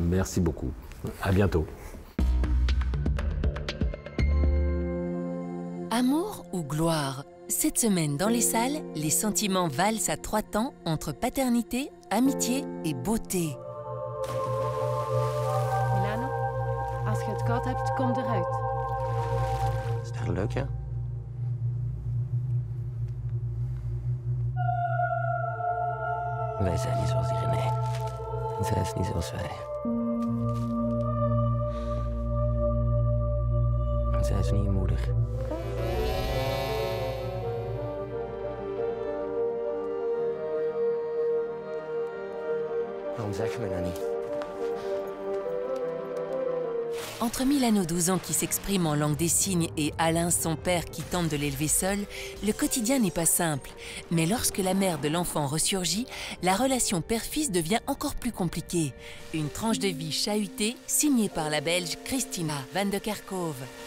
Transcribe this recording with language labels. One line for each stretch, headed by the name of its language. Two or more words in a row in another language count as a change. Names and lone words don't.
French: Merci beaucoup. À bientôt. Amour ou gloire? Cette semaine, dans les salles, les sentiments valsent à 3 temps entre paternité, amitié et beauté.
Dutch: Milano, als je het koud hebt, kom eruit. Is dat leuk, ja? Wij zijn niet zoals die René. En zij is niet zoals wij. En zij is niet je moeder. Waarom zeg je me dat niet?
French: Entre Milano, 12 ans, qui s'exprime en langue des signes, et Alain, son père, qui tente de l'élever seul, le quotidien n'est pas simple. Mais lorsque la mère de l'enfant ressurgit, la relation père-fils devient encore plus compliquée. Une tranche de vie chahutée, signée par la Belge Christina van de Kerkhove.